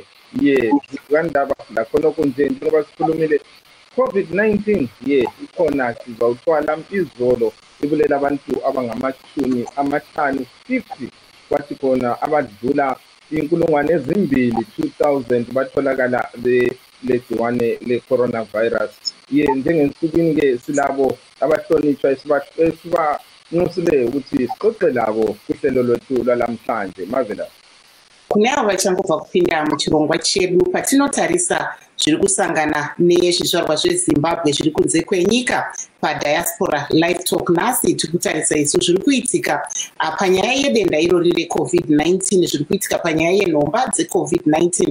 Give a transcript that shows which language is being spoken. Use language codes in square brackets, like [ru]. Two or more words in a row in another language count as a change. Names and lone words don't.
[nd] Yes, kandaba lakhona kunje njengoba sikhulumile COVID-19 ikhona sizawuthwala izolo ibulela abantu abangama-50 kwathi khona abadlula 2,000 batholakala legciwane le-coronavirus. Njengensukwini ke silabo abahlonitshwa nxusile ukuthi sixoxe labo kuhlelo lwethu lwalamhlanje. Marvela. [sn] Kuneavo vachangobva kupinda muchirongwa chedu patinotarisa zviri kusangana nezvizvarwa zveZimbabwe zviri kunze kwenyika paDiaspora Livetalk. Nhasi tiri kutarisa isu zviri kuitika panyaya yedenda irori reCovid-19, zviri kuitika panyaya yenhomba dzeCovid-19.